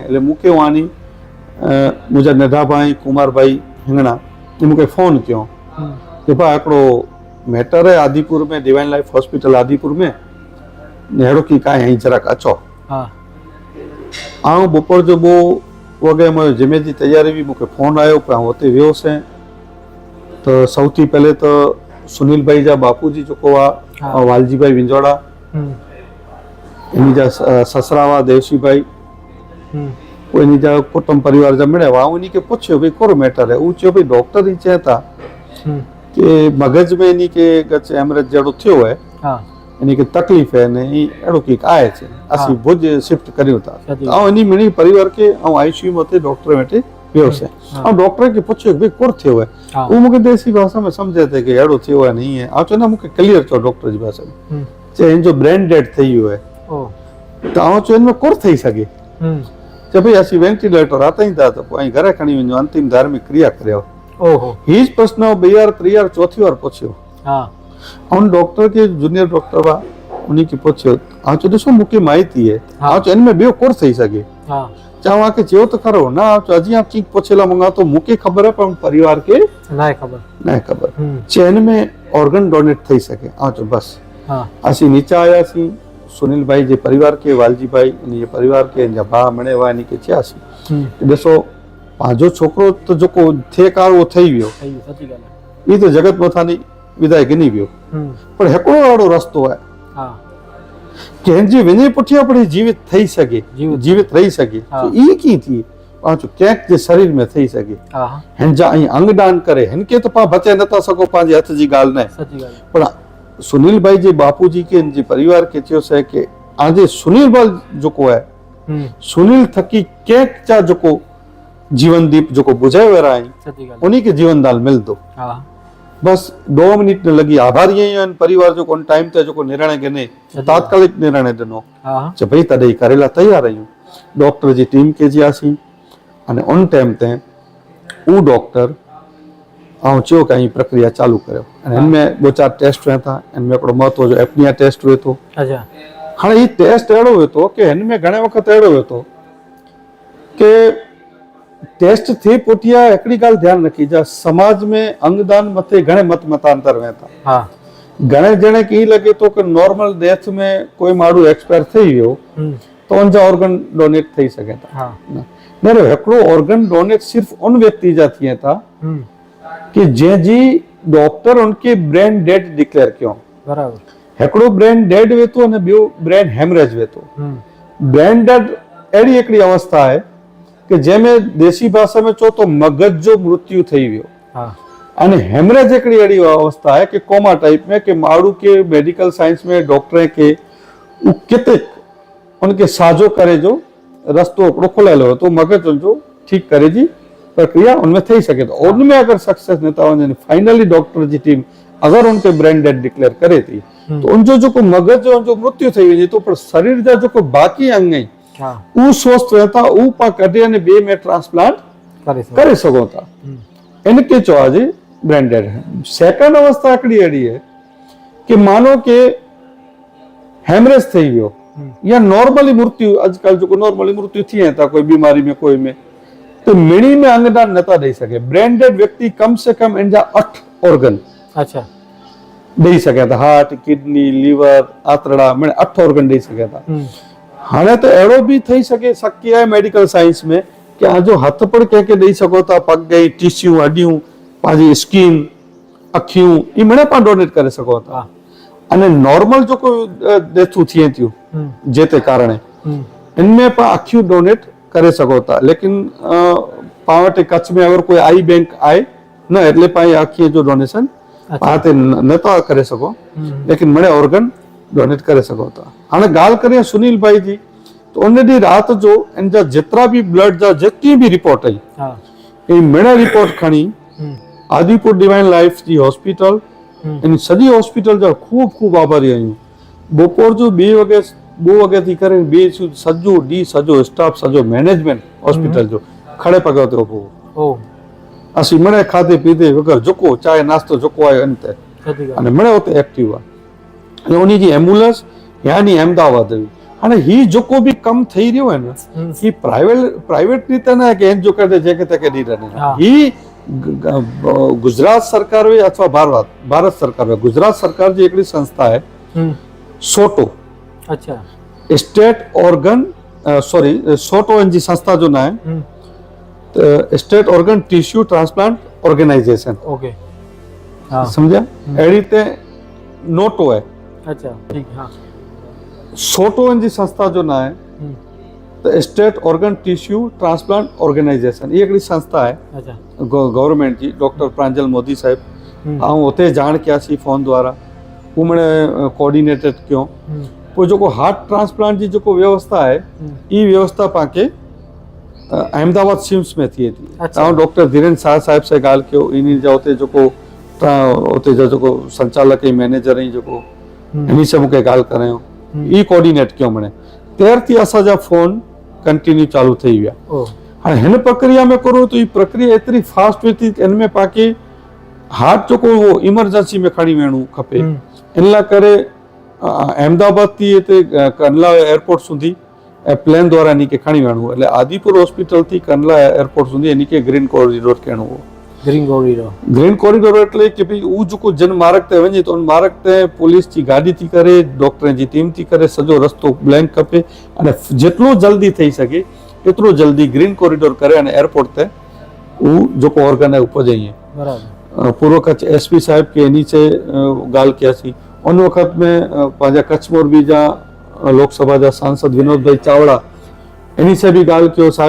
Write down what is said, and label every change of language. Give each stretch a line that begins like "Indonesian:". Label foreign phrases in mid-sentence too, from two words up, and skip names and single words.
Kachhi: એટલે मूंखे वानी मुंहिंजा नंढा भाई कुमार भाई हिंगणा ने मूंखे फ़ोन कयो कि भाई हिकिड़ो मैटर है आदिपुर में, डिवाइन लाइफ हॉस्पिटल आदिपुर में, अहिड़ो की कांई ऐं જરાક अचो। आउं बपोर जो 2 वॻे मुंहिंजो जिमे जी तयारी हुई, मूंखे फ़ोन आयो पिया, हुते वियोसीं। तो सौथी पहले तो सुनील भाई जा बापू जी जेको आहे वालजी भाई विंजोड़ा, इन्ही जा ससरा हुआ देवसी भाई, पोइ इन्ही जा कुटुंब परिवार जा मिलिया हुआ। इन्ही खे पुछियो भई कहिड़ो मैटर है, उहो चयो भई डॉक्टर ई चए था कि मगज में इन्ही के कुछ हेमरेज जहिड़ो थियो है, इन्ही खे तकलीफ़ है ने अहिड़ो की आहे छे, असीं भुज शिफ्ट करियूं था। ऐं इन्ही मिणी परिवार खे ऐं आईसीयू में हुते डॉक्टर वेठे वियोसीं। ऐं डॉक्टर खे पुछियो भई कुर थियो है, उहो मूंखे देसी भाषा में सम्झे थे कि अहिड़ो थियो है नहीं है। ऐं चवंदा मूंखे क्लियर चओ डॉक्टर जी भाषा में, चए हिन जो
English: brain dead
Kachhi: थी वियो है। त आउं चयो हिन में कुर थी सघे, चए भई असीं वेंटिलेटर हटाईंदा त पोइ घरे खणी वञो, अंतिम धार्मिक क्रिया करियो। ओहो ही ज प्रश्न ॿीहर टीहर चौथी बार पुछियो हाँ ऐं डॉक्टर खे जूनियर डॉक्टर हुआ उन्ही खे पुछियो आउं चयो ॾिसो मूंखे माहिती आहे हाँ। आउं चयो हिन में ॿियो कोन थी सघे हाँ चवां खे चयो त खरो न आउं चयो अॼु आउं कीअं पुछेला मूंखां तो मूंखे ख़बर आहे पर परिवार खे ना है खबर न आहे ख़बर चयो हिन में
English: organ donate
Kachhi: थी सघे आउं चयो बसि हाँ असीं नीचे आयासीं सुनील भाई जे परिवार खे वालजी भाई इन जे परिवार खे इन जा भाउ मणे हुआ इन खे चयासीं ॾिसो पंहिंजो छोकिरो त जेको थिए कार उहो ठही वियो सची ॻाल्हि ई त जगत मथानी विदाई गिनी वियो है पर हिकिड़ो अहिड़ो रस्तो आहे हाँ कंहिंजी वञे पुठियां पर जीवित थी सघे जीवित रही सघे हाँ। ई कीअं थी पाण चयो कंहिं जे शरीर में थी सघे हाँ हिन जा ऐं अंग दान करे हिन खे त पाण बचाए नथा सघो पंहिंजे हथ जी ॻाल्हि न आहे सची ॻाल्हि है पर सुनील भाई जे बापू जी खे हिन जे परिवार खे चयोसीं कि आजे सुनील बल जेको आहे सुनील थकी कंहिं जा जेको जीवन दीप जेको बुझाए विया आहिनि सची ॻाल्हि उन्ही खे जीवन दान मिलंदो हाँ बस 2 मिनट न लगी आभारी आहिनि परिवार जो कोन टाइम ते जेको निर्णय गिने तात्कालिक निर्णय ॾिनो हाँ चयो भई तॾहिं करे लाइ तयार आहियूं डॉक्टर जी टीम खे जियासीं अने उन टाइम ते उहो डॉक्टर ऐं चयो कि ही प्रक्रिया चालू करियो ऐं हिन में 2-4 टेस्ट हुआ था हिन में हिकिड़ो महत्व जो
English: apnea test
Kachhi: हुए थो अच्छा हाणे हीउ टेस्ट अहिड़ो हुयो थो कि हिन में घणे वक़्तु अहिड़ो हुयो थो कि टेस्ट थी पुठियां हिकिड़ी ॻाल्हि ध्यानु रखी जा समाज में अंगदान मथे घणे मतांतर हुआ था हाँ घणे ॼणे खे ईअं लॻे थो कि
English: normal death
Kachhi: में कोई माण्हू एक्सपायर थी वियो त उनजा
English: organ donate
Kachhi: थी सघे था हाँ न हिकिड़ो
English: organ donate
Kachhi: सिर्फ़ उन व्यक्ति जा थिए था कि जंहिंजी डॉक्टर उनखे
English: brain dead declare
Kachhi: कयो बराबर हिकिड़ो
English: brain dead
Kachhi: वे थो अने ॿियो
English: brain hemorrhage
Kachhi: वे थो
English: brain dead
Kachhi: अहिड़ी हिकिड़ी अवस्था आहे कि जंहिंमें देसी भाषा में चओ तो मगज जो मृत्यु थी वियो हाँ अने हेमरेज हिकिड़ी अहिड़ी अवस्था आहे कि
English: coma type
Kachhi: में कि माण्हू खे
English: medical science
Kachhi: में डॉक्टर खे किथे उनखे साझो करे जो रस्तो हिकिड़ो खुलियल हो तो मगज उनजो ठीक करे जी प्रक्रिया उनमें थी सके तो उनमें अगर सक्सेस नथा वञनि फाइनली डॉक्टर जी टीम अगर उनखे
English: brain dead declare
Kachhi: करे थी तो उनजो जेको मगज जो उनजो मृत्यु थी वञे तो पर शरीर जा जेको बाक़ी अंग आहिनि उहो स्वस्थ रहता उहो पाण कढी अने ॿिए में ट्रांसप्लांट करे सघूं था इनके चवाजे
English: brain dead second
Kachhi: अवस्था हिकिड़ी अहिड़ी है कि मानो के हेमरेज थी वियो या नॉर्मली मृत्यु अॼुकल्ह जेको नॉर्मली मृत्यु थिए था कोई बीमारी में कोई में तो मिणी में अंगदान नथा ॾेई सघे
English: brain dead
Kachhi: व्यक्ति कम से कम इन जा 8 ऑर्गन अच्छा ॾेई सघे था हार्ट किडनी लीवर आंतड़ा मैंने 8 ऑर्गन ॾेई सघे था हाणे त अहिड़ो बि थी सघे शक्य आहे
English: medical science
Kachhi: में कि आजो हथ पर कंहिंखे ॾेई सघो था पग ऐं टिश्यू हड्डियूं पंहिंजी स्किन अखियूं ई मिणे पाण डोनेट करे सघो था अने नॉर्मल जेको डेथूं थिए थियूं जेते कारणे इनमें पाण अखियूं डोनेट करे सघो था लेकिन पाण वटि कच्छ में अगर कोई
English: eye bank
Kachhi: आहे न એટલે पाण अखीअ जो डोनेशन पाण ते नथा करे सघो लेकिन मिणे
English: organ donate
Kachhi: करे सघो था हाणे ॻाल्हि करियां सुनील भाई जी तो उन ॾींहुं राति जो इन जा जेतिरा बि ब्लड जा जेतिरी बि रिपोर्ट आई इन मिणे रिपोर्ट खणी आदिपुर डिवाइन लाइफ जी हॉस्पिटल इन सॼी हॉस्पिटल जा खूब आभारी आहियूं बपोर जो 2 वॻे थी करे सॼो ॾींहुं सॼो स्टाफ सॼो
English: management hospital
Kachhi: जो खड़े पॻ ते उभो असीं मिणे खाधे पीते वग़ैरह जेको चांहि नाश्तो जेको आहे इन ते अने मिणे उते एक्टिव आहे उन जी एम्बुलेंस यानी अहमदाबाद हुई हाणे ही जेको बि कमु थी रहियो आहे न ही प्राइवेट रीति न आहे कि जो करे जेके तेके ॾेई रहिया ही गुजरात सरकार हुई अथवा भारत सरकार हुई गुजरात सरकार जी हिकिड़ी संस्था आहे सोटो अच्छा स्टेट ऑर्गन सोटो इन जी संस्था जो नाम है स्टेट ऑर्गन टिश्यू ट्रांसप्लांट ऑर्गेनाइजेशन ओके समझा अहिड़ी ते नोटो है अच्छा ठीक हाँ सोटो इन जी संस्था जो नाम है तो स्टेट ऑर्गन टिश्यू ट्रांसप्लांट ऑर्गेनाइजेशन ये हिकिड़ी संस्था है अच्छा गवर्नमेंट जी डॉक्टर प्रांजल मोदी साहिब ऐं उते जाण कयासीं फोन द्वारा हू मिणे कोऑर्डिनेटेड कयो पोइ जेको
English: heart transplant
Kachhi: जी जेको व्यवस्था आहे ई व्यवस्था पाण अहमदाबाद सिम्स में थिए थी तव्हां डॉक्टर धीरेन्द्र शाह साहिब सां ॻाल्हि कयो इन जा उते जेको उते जा जेको संचालक ऐं मैनेजर ऐं जेको इन सां मूंखे ॻाल्हि करायो ई कोऑर्डिनेट कयो मिणे तेर थी असांजा फोन कंटिन्यू चालू थी विया हाणे हिन प्रक्रिया में करो तो ये प्रक्रिया एतिरी फास्ट हुई थी इन में पाके हार्ट जेको उहो इमरजेंसी में खणी वेणो खपे इन लाइ करे अहमदाबाद थी हिते कंडला एयरपोर्ट सुधी ऐं प्लेन द्वारा इन खे खणी वेणो हो એટલે आदिपुर हॉस्पिटल थी कंडला एयरपोर्ट सुधी इन खे
English: green corridor
Kachhi: कहणो हो
English: green corridor
Gujarati: એટલે કે
Kachhi: ભઈ ઉ જેको જन मार्ग ते वञे तो उन मार्ग ते पुलिस जी गाड़ी थी करे डॉक्टर जी टीम थी करे सॼो रस्तो ब्लैंक खपे अने जेतिरो जल्दी थई सघे एतिरो जल्दी ग्रीन कॉरिडोर करे अने एयरपोर्ट ते उ जेको ऑर्गन है उपजाइए बराबर पूर्व कच्छ एसपी साहब के नीचे गाल कियासी उन वक्त में पंहिंजा कच्छ मोरबी जा लोकसभा जा सांसद विनोद भाई चावड़ा इन्हीं से भी गाल कियो साहब